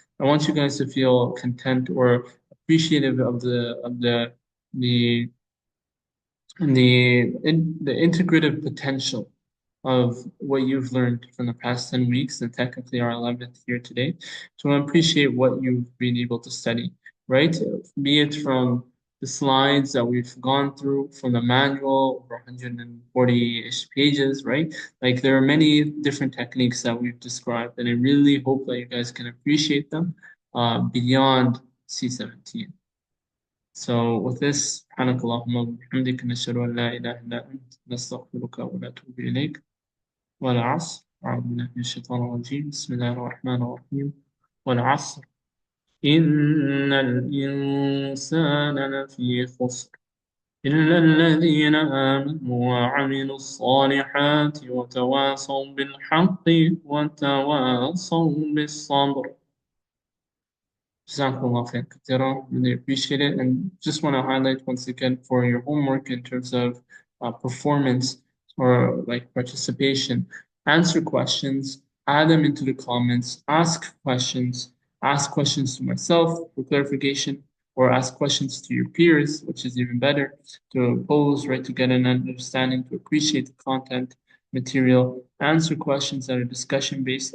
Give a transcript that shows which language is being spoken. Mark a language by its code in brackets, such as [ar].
[en] I want you guys to feel content or appreciative of the the integrative potential of what you've learned from the past 10 weeks and technically our 11th year today. So I appreciate what you've been able to study, right? Be it from the slides that we've gone through from the manual, over 140-ish pages, right? Like there are many different techniques that we've described, and I really hope that you guys can appreciate them beyond C17. So with this, [ar] سبحانك اللهم وبحمدك نشهد أن لا إله إلا أنت نستغفرك ونتوب إليك والعصر أعوذ بالله من الشيطان الرجيم بسم الله الرحمن الرحيم والعصر إن الإنسان لفي خسر إلا الذين آمنوا وعملوا الصالحات وتواصوا بالحق وتواصوا بالصبر. [en] Jazakumullahu Khairan Katheera. Really appreciate it. And just want to highlight once again for your homework in terms of performance or like participation, answer questions, add them into the comments, ask questions to myself for clarification, or ask questions to your peers, which is even better, to pose, right, to get an understanding, to appreciate the content material, answer questions that are discussion based.